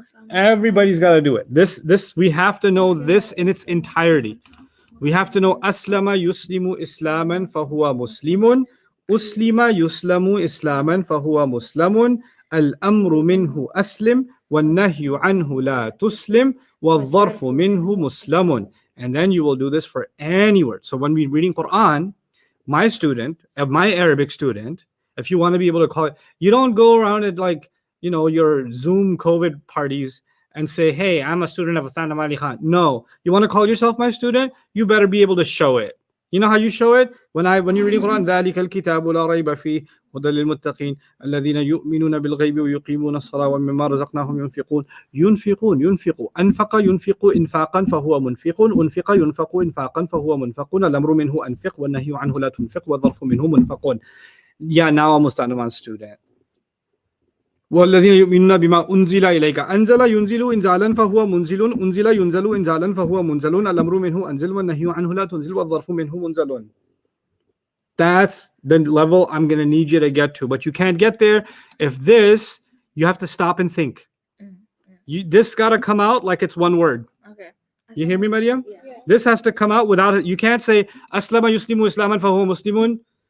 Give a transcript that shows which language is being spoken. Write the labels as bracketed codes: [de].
[en] Everybody's got to do it. This we have to know this in its entirety. We have to know [ar] aslama yuslimu islaman fahuwa muslimun. Uslima yuslamu islaman fahuwa muslimun. Al-amru minhu aslim. والنهي عنه لا تسلم والظرف منه مسلم. [en] And then you will do this for any word. So when we're reading Quran, my Arabic student, if you want to be able to call it, you don't go around at like, your Zoom COVID parties and say, hey, I'm a student of Astan Ali Khan. No, you want to call yourself my student, you better be able to show it. You know how you show it? When you're reading Quran, [ar] ذَلِكَ الْكِتَابُ لَا رَيْبَ فِيهِ هُدًى لِلْمُتَّقِينَ الَّذِينَ يُؤْمِنُونَ بِالْغَيْبِ وَيُقِيمُونَ الصَّلَاةَ وَمِمَّا رَزَقْنَاهُم يُنْفِقُونَ أَنْفَقَ يُنْفِقُ إِنْفَاقًا فَهُوَ مُنْفِقٌ أُنْفِقَ يُنْفَقُ إِنْفَاقًا فَهُوَ مُنْفَقٌ الْأَمْرُ مِنْهُ أَنْفِقْ وَالنَّهْيُ عَنْهُ لَا تُنْفِقْ وَالظَّرْفُ مِنْهُ مُنْفَقٌ. [en] Yeah, now I'm a student. [ar] والذين يؤمنون بما أنزل إليك أنزل ينزل إنزالا فهو منزل أنزل ينزل إنزالا فهو منزل الأمر منه أنزل والنهي عنه لا تنزل والظرف منه منزل. [en] That's the level I'm going to need you to get to. But you can't get there if you have to stop and think. This got to come out like it's one word. Okay. You hear me, Mariam? Yeah. This has to come out without it. You can't say, [ar] Aslama yuslimu islaman fahuwa muslimun.